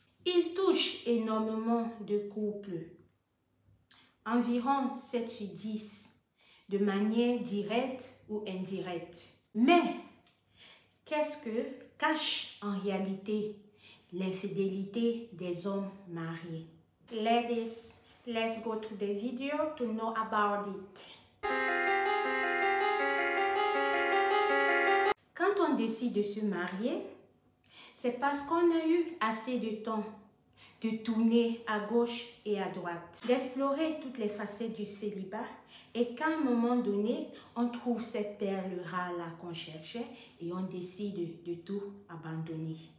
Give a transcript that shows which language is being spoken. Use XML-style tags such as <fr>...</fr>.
<fr>Il touche énormément de couples, environ 7 sur 10, de manière directe ou indirecte. Mais qu'est-ce que cache en réalité l'infidélité des hommes mariés?</fr> <en>Ladies, let's go to the video to know about it.</en> <fr>Quand on décide de se marier, c'est parce qu'on a eu assez de temps de tourner à gauche et à droite, d'explorer toutes les facettes du célibat et qu'à un moment donné, on trouve cette perle rare-là qu'on cherchait et on décide de tout abandonner.</fr>